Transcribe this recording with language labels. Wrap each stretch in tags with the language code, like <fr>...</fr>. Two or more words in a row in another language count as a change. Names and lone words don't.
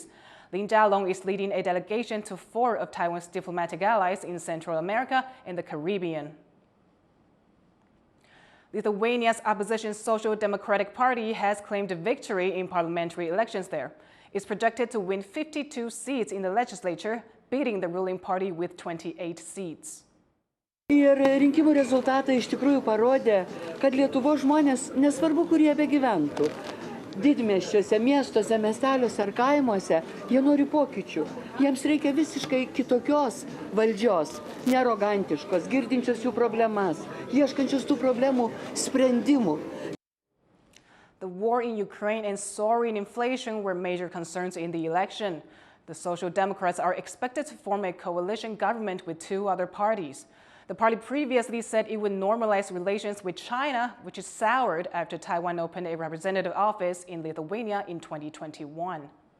<en>Lin Jialong is leading a delegation to 4 of Taiwan's diplomatic allies in Central America and the Caribbean. Lithuania's opposition Social Democratic Party has claimed victory in parliamentary elections there. It's projected to win 52 seats in the legislature, beating the ruling party with 28 seats.</en> <lt>Ir rinkimų rezultatai iš tikrųjų parodė, kad Lietuvos žmonės, nesvarbu, kur jie begyventų, didmiesčiuose, miestuose, miesteliuose ar kaimuose, jie nori pokyčių. Jiems reikia visiškai kitokios valdžios, nearogantiškos, girdinčios jų problemas, ieškančios tų problemų sprendimų.</lt> <en>The war in Ukraine and soaring inflation were major concerns in the election. The Social Democrats are expected to form a coalition government with 2 other parties. The party previously said it would normalize relations with China, which is soured after Taiwan opened a representative office in Lithuania in 2021.</en>